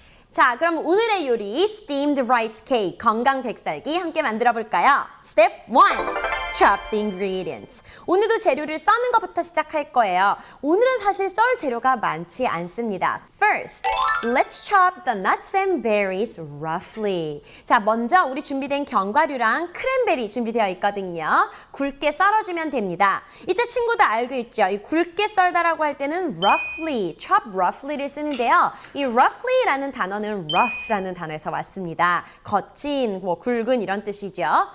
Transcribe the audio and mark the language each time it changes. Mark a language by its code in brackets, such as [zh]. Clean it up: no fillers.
[ko] 자, 그럼 오늘의 요리 [en] steamed rice cake, [ko] 건강 백설기 함께 만들어 볼까요? [en] Step 1. Chop the ingredients. [ko] 오늘도 재료를 써는 것부터 시작할 거예요. 오늘은 사실 썰 재료가 많지 않습니다. [en] First, let's chop the nuts and berries roughly. [ko] 자, 먼저 우리 준비된 견과류랑 크랜베리 준비되어 있거든요. 굵게 썰어주면 됩니다. 이제 친구들 알고 있죠? 이 굵게 썰다라고 할 때는 [en] roughly, chop roughly [ko] 를 쓰는데요. 이 roughly라는 단어는 rough라는 단어에서 왔습니다. 거친, 굵은 이런 뜻이죠.